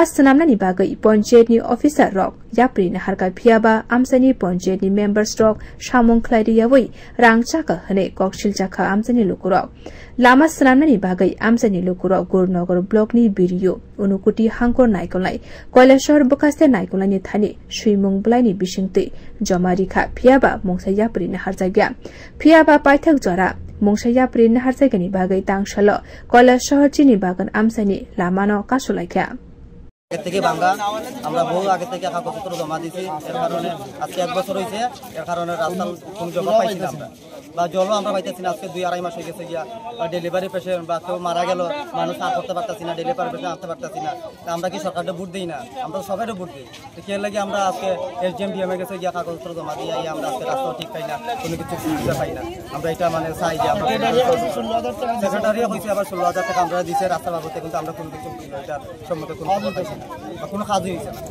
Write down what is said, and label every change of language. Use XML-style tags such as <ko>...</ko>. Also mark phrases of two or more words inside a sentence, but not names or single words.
<trp>सनामनानि बागै पंचायतनि अफिसार रक याप्रिनो हारका फियाबा आमसानि पंचायतनि मेम्बर स्ट्रक सामुं खलायरियावै रांचाका हने ककसिलचाका आमसानि लुकुरक लामा सनामनानि बागै आमसानि लुकुरक गुरुनगर ब्लकनि बिरियो उनुकुटी हांकर नायकलनाय कैलाशहर बकास्ते नायकलनायनि थानि सुइमुं बलायनि बिसिंतै जमा रिखा फियाबा मंसा याप्रिनो हारजाग्या फियाबा पाइथक जरा मंसा याप्रिनो हारजाग्यानि बागै तांसाल कैलाशहर चिनी बागान आमसानि लामानो कासुलायख्या</trp> <bn>আগে থেকে ভাঙা আমরা বহু আগে থেকে কাগজপত্র জমা দিয়েছি এর কারণে আজকে 1 বছর হয়েছে এর কারণে রাস্তার কোনো জমা পাইছি না আমরা বা জলও আমরা পাইতেছি না আজকে 2-2.5 মাস হয়ে গেছে গিয়া</bn> <en>delivery patient</en> <bn>বা কেউ মারা গেল মানুষ আর করতে পারতেছি না</bn> <en>delivery patient</en> <bn>আনতে পারতেছি না আমরা কি সরকারকে ভোট দিই না আমরা সবাইকে ভোট দিই তো এর লাগি আমরা আজকে এসডিএম ডিএম এ গেছে গিয়া কাগজপত্র জমা দিয়ে আমরা আজকে রাস্তা ঠিক পাই না কোনো কিছু সুবিধা পাই না আমরা এটা মানে চাই যে আমরা সেক্রেটারি হইছে আবার 16000 টাকা আমরা দিয়েছে রাস্তা বাবদে কিন্তু আমরা কোনো কিছু এটা সম্মত কোনো পাইছি না কোনো কাজই হইছে না</bn>